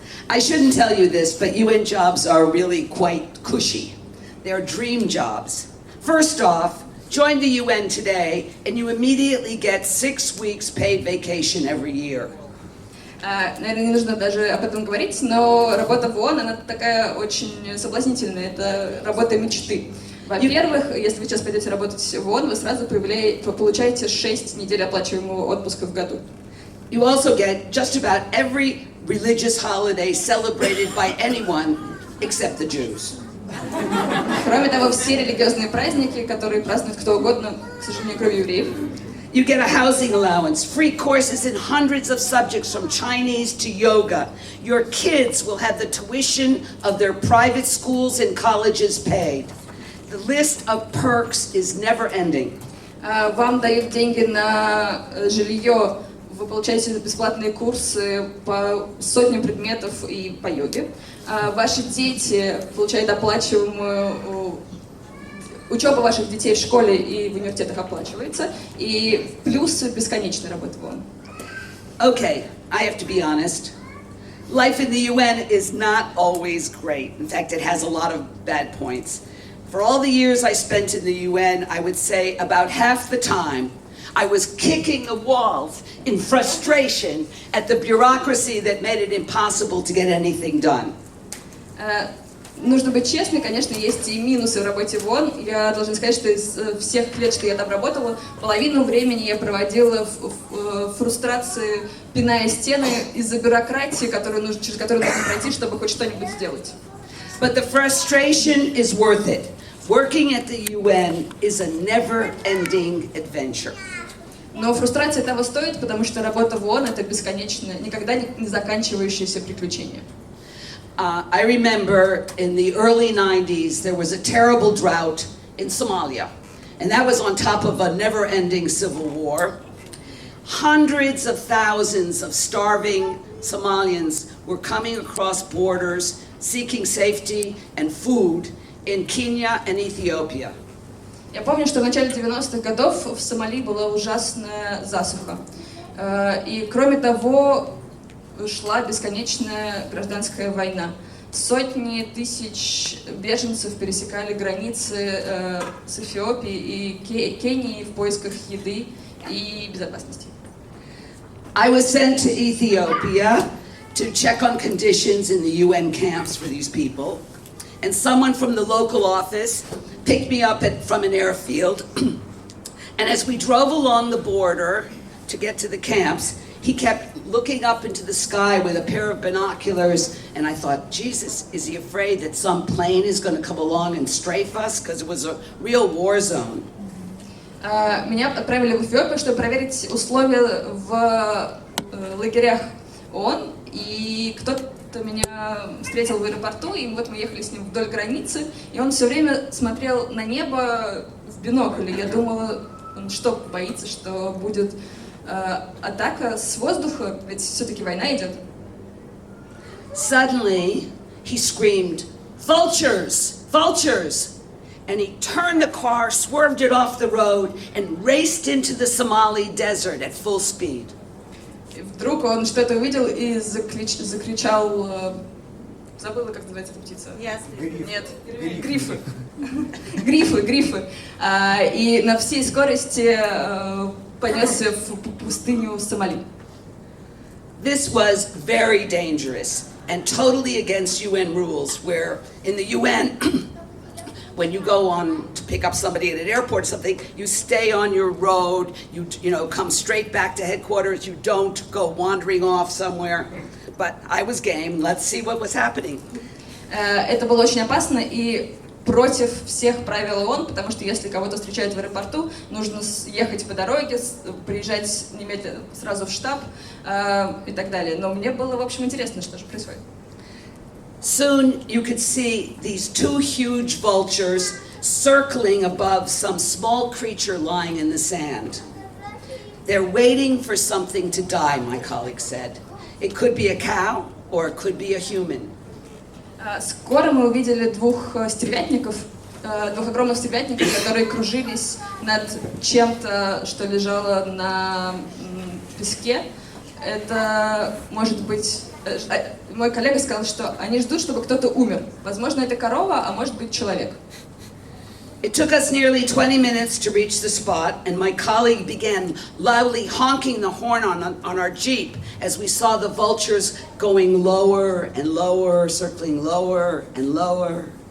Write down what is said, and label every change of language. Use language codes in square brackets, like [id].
[en] I shouldn't tell you this, but UN jobs are really quite cushy. They're dream jobs. First off, join the UN today and you immediately get 6 weeks paid vacation every year. [ru] Наверное, не нужно даже об этом говорить, но работа в ООН, она такая очень соблазнительная, это работа мечты. Во-первых, если вы сейчас пойдете работать в ООН, вы сразу получаете 6 недель оплачиваемого отпуска в году. [en] You also get just about every religious holiday celebrated by anyone except the Jews. [ru] Кроме того, все религиозные праздники, которые празднует кто угодно, к сожалению, кроме евреев. [en] You get a housing allowance, free courses in hundreds of subjects from Chinese to yoga. Your kids will have the tuition of their private schools and colleges paid. The list of perks is never ending. [ru] Вам дают деньги на жилье, вы получаете бесплатные курсы по сотням предметов и по йоге. Ваши дети получают оплачиваемую... Учеба ваших детей в школе и в университетах оплачивается, и плюс бесконечная работа в ООН. [en] Okay, I have to be honest. Life in the UN is not always great. In fact, it has a lot of bad points. For all the years I spent in the UN, I would say about half the time I was kicking the walls in frustration at the bureaucracy that made it impossible to get anything done. [ru] Нужно быть честной, конечно, есть и минусы в работе в ООН. Я должна сказать, что из всех лет, что я там работала, половину времени я проводила в фрустрации, пиная стены из-за бюрократии, через которую нужно пройти, чтобы хоть что-нибудь сделать. [en] But the frustration is worth it. Working at the UN is a never-ending adventure. [ru] Но фрустрация того стоит, потому что работа в ООН — это бесконечное, никогда не заканчивающееся приключение. [en] I remember in the early 90s there was a terrible drought in Somalia, and that was on top of a never-ending civil war. Hundreds of thousands of starving Somalians were coming across borders seeking safety and food in Kenya and Ethiopia. [ru] Я помню, что в начале 90-х годов в Сомали была ужасная засуха. И кроме того, шла бесконечная гражданская война. Сотни тысяч беженцев пересекали границы с Эфиопией и Кенией в поисках еды и безопасности. [en] I was sent to Ethiopia to check on conditions in the UN camps for these people, and someone from the local office picked me up from an airfield, and as we drove along the border to get to the camps, he kept looking up into the sky with a pair of binoculars, and I thought, Jesus, is he afraid that some plane is going to come along and strafe us? Because it was a real war zone. [ru] Меня отправили в Эфиопию, чтобы проверить условия в лагерях ООН, и кто-то меня встретил в аэропорту, и вот мы ехали с ним вдоль границы, и он все время смотрел на небо в бинокль, и я думала, он что, боится, что будет атака с воздуха, ведь все-таки война идет. [en] Suddenly, he screamed, "Vultures! Vultures!" And he turned the car, swerved it off the road, and raced into the Somali desert at full speed. [ru] И вдруг он что-то увидел и закричал, забыла, как называется эта птица? [en] Yes. [ru] Нет, грифы. Грифы. И на всей скорости понесся в пустыню Сомали. [en] This was very dangerous and totally against UN rules, where in the UN, when you go on to pick up somebody at an airport or something, you stay on your road, you come straight back to headquarters, you don't go wandering off somewhere. But I was game, let's see what was happening. [ru] Это было очень опасно и против всех правил ООН, потому что если кого-то встречают в аэропорту, нужно ехать по дороге, приезжать немедленно сразу в штаб и так далее. Но мне было, в общем, интересно, что же происходит. [en] Soon you could see these two huge vultures circling above some small creature lying in the sand. They're waiting for something to die, my colleague said. It could be a cow or it could be a human. [ru] Скоро мы увидели двух огромных стервятников, которые кружились над чем-то, что лежало на песке. Это может быть... Мой коллега сказал, что они ждут, чтобы кто-то умер. Возможно, это корова, а может быть человек. [en] It took us nearly 20 minutes to reach the spot, and my colleague began loudly honking the horn on our Jeep as we saw the vultures going lower and lower, circling lower and lower.